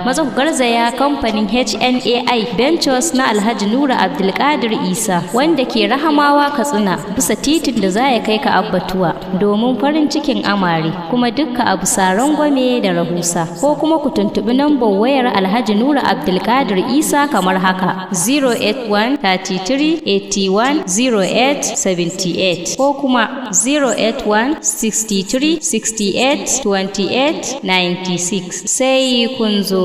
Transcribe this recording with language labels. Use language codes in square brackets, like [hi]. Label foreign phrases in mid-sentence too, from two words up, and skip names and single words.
[ha] Maza ku garzaya kamfanin H N A I Ventures na Alhaji Nura Abdulkadir Isa, wanda ke Rahamawa Katsina, bisa titin da za ya kai ka Abbatuwa, domin farin cikin amare, kuma dukka a bisa rangwame da rahusa. Ko kuma ku tuntuɓi nambar wayar Alhaji Nura Abdulkadir Isa kamar haka: zero eight one thirty-three eighty-one zero eight seventy-eight ko kuma zero eight one sixty-three sixty-eight twenty-eight ninety-six. Sai kun zo.